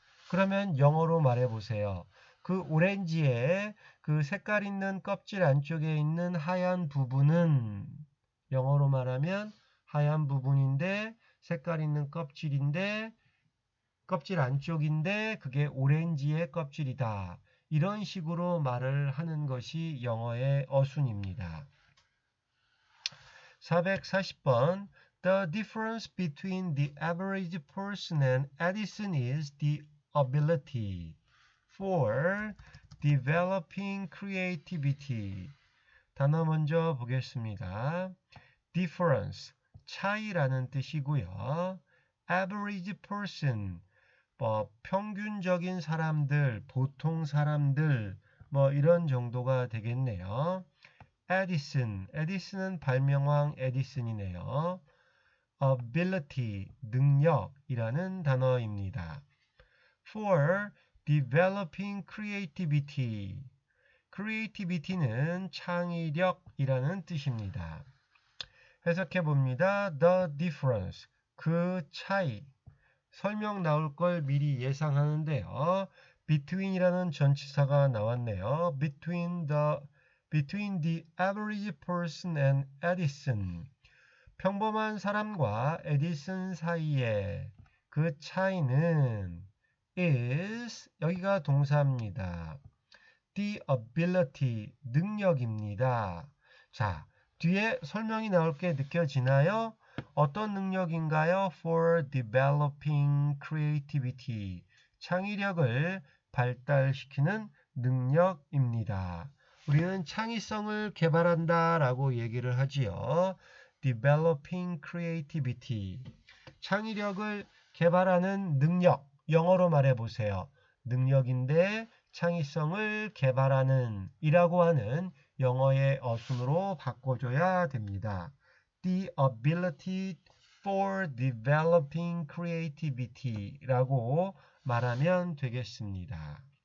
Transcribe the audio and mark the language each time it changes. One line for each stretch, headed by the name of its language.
Korean: 그러면 영어로 말해보세요. 그 오렌지의 그 색깔 있는 껍질 안쪽에 있는 하얀 부분은 영어로 말하면 하얀 부분인데 색깔 있는 껍질인데 껍질 안쪽인데 그게 오렌지의 껍질이다. 이런 식으로 말을 하는 것이 영어의 어순입니다.
English: 440번 The difference between the average person and Edison is the ability for developing creativity.
Korean: 단어 먼저 보겠습니다. difference, 차이라는 뜻이고요. average person, 평균적인 사람들, 보통 사람들, 이런 정도가 되겠네요. 에디슨은 발명왕 에디슨이네요. ability, 능력이라는 단어입니다.
English: for developing creativity,
Korean: creativity는 창의력이라는 뜻입니다. 해석해 봅니다. The difference, 그 차이. 설명 나올 걸 미리 예상하는데요. between이라는 전치사가 나왔네요.
English: between the average person and Edison.
Korean: 평범한 사람과 에디슨 사이에 그 차이는 is, 여기가 동사입니다. the ability, 능력입니다. 자, 뒤에 설명이 나올 게 느껴지나요? 어떤 능력인가요?
English: For developing creativity,
Korean: 창의력을 발달시키는 능력입니다. 우리는 창의성을 개발한다 라고 얘기를 하지요.
English: Developing creativity,
Korean: 창의력을 개발하는 능력, 영어로 말해보세요. 능력인데 창의성을 개발하는 이라고 하는 영어의 어순으로 바꿔줘야 됩니다.
English: The ability for developing creativity
Korean: 라고 말하면 되겠습니다.